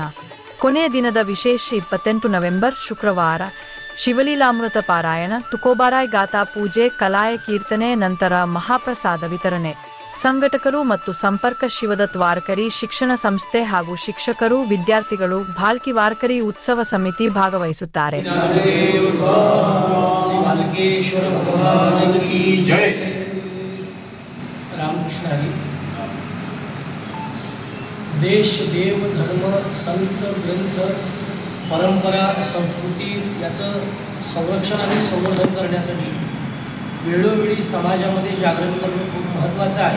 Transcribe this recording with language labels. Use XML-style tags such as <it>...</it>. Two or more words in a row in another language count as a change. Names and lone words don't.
<kn>ಕೊನೆಯ ದಿನದ ವಿಶೇಷ 28 ನವೆಂಬರ್ ಶುಕ್ರವಾರ ಶಿವಲೀಲಾಮೃತ ಪಾರಾಯಣ, ತುಕೋಬಾರಾಯ್ ಗಾಥಾ ಪೂಜೆ, ಕಲಾಯ ಕೀರ್ತನೆ, ನಂತರ ಮಹಾಪ್ರಸಾದ ವಿತರಣೆ. ಸಂಘಟಕರು ಮತ್ತು ಸಂಪರ್ಕ ಶಿವದತ್ ವಾರಕರಿ ಶಿಕ್ಷಣ ಸಂಸ್ಥೆ ಹಾಗೂ ಶಿಕ್ಷಕರು, ವಿದ್ಯಾರ್ಥಿಗಳು, ಭಾಲ್ಕಿ ವಾರಕರಿ ಉತ್ಸವ ಸಮಿತಿ ಭಾಗವಹಿಸುತ್ತಾರೆ.</kn> <mr>रामकृष्ण हरी. देश, देव, धर्म, संत, ग्रंथ, परंपरा, संस्कृती याचं संरक्षण आणि संवर्धन करण्यासाठी वेळोवेळी समाजामध्ये जागरण करणं खूप महत्त्वाचं आहे.</mr>